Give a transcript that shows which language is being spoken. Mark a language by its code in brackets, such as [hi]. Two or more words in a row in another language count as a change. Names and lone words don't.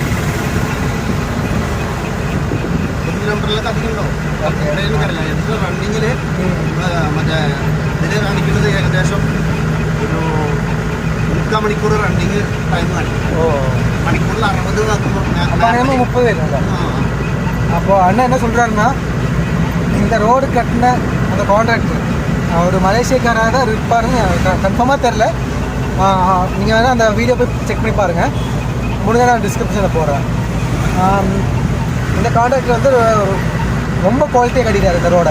[ml] കിലോമീറ്ററിലൊക്കെ അധികം ഉണ്ടാവും. എനിക്കറിയില്ല. എനിക്ക് റണ്ണിങ്ങിൽ മറ്റേ ഇതിൽ കാണിക്കുന്നത് ഏകദേശം ഒരു 3 മണിക്കൂർ [en] running time [ml] കാണിക്കും. മണിക്കൂറിൽ 60 30 വരുന്നുണ്ടോ? [ta] അപ്പോൾ அண்ணன் என்ன சொல்கிறாருன்னா, இந்த ரோடு கட்டின அந்த கான்ட்ராக்டர் அவர் மலேசியக்காராக தான் இருப்பாருன்னு கன்ஃபார்மாக தெரில. நீங்கள் வேணால் அந்த வீடியோ போய் செக் பண்ணி பாருங்கள். முடிஞ்ச நான் டிஸ்கிரிப்ஷனில் போடுறேன். இந்த கான்ட்ராக்டர் வந்து ரொம்ப குவாலிட்டியாக கட்டிட்டார் இந்த ரோடை.